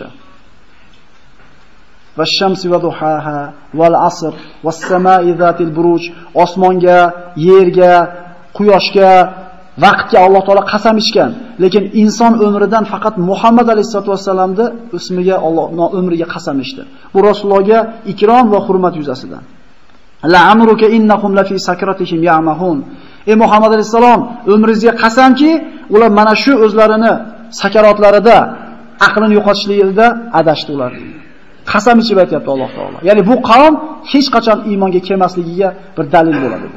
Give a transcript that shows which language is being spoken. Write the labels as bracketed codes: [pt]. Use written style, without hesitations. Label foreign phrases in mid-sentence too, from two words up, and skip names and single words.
[ar] والشمس وضحاها والعصر والسماء ذات البروج. [uz] Osmonga, yerga, quyoshga, vaqtga Alloh taolo qasam ichgan. Lekin inson umridan faqat Muhammad alayhisalomning ismiga Alloh umriga qasam ichdi. Bu Rasulullohga ikrom va hurmat yuzasidan. [ar] لعمرك إنهم لفي سكرتهم يعمهون. [uz] Ey Muhammad alayhisalom, umringizga qasamki, ular mana shu o'zlarini sakarotlarida, aqlini yo'qotishligida adashdi ular. Qasam ichib aytayapti Alloh taolo. Ya'ni bu qavm hech qachon iymonga kelmasligiga bir dalil bo'ladi bu.